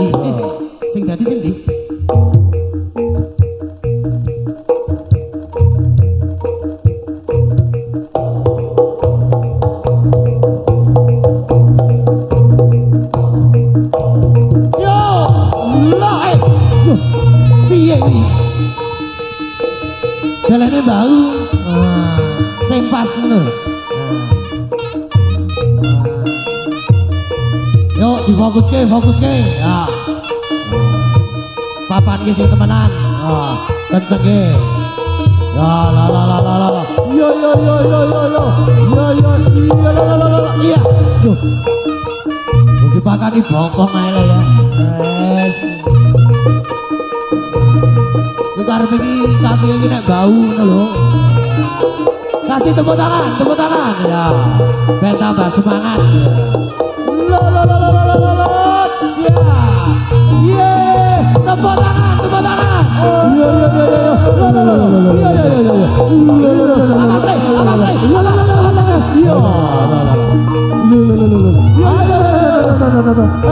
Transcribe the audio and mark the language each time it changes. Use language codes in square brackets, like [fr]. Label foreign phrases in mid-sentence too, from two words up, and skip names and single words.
[jv] Sing tadi sing di. Yo, lah piye iki? Dalane bau. Sing pas ngono. Yo difokuske, fokuske. Ya. Papan ki sing temenan. Kenceng ki. Ya la la la la la. Yo yo yo yo yo yo. Yo yo iya la la la la. Iya. Yo. Dipakani bokong ae lah ya. Wes. Iku arep iki kaki iki nek bau ngono lho. [id] Kasih tepuk tangan, tepuk tangan. [jv] Ya. Ben tambah semangat. La la la la la la la. Ya. [id] Ye, tepuk tangan, tepuk tangan. Yo yo yo yo. La la la la la. Yo yo yo yo. [jv] Awas le, awas le. Awas le. Yo. La la la. Yo yo yo yo. Yo yo yo.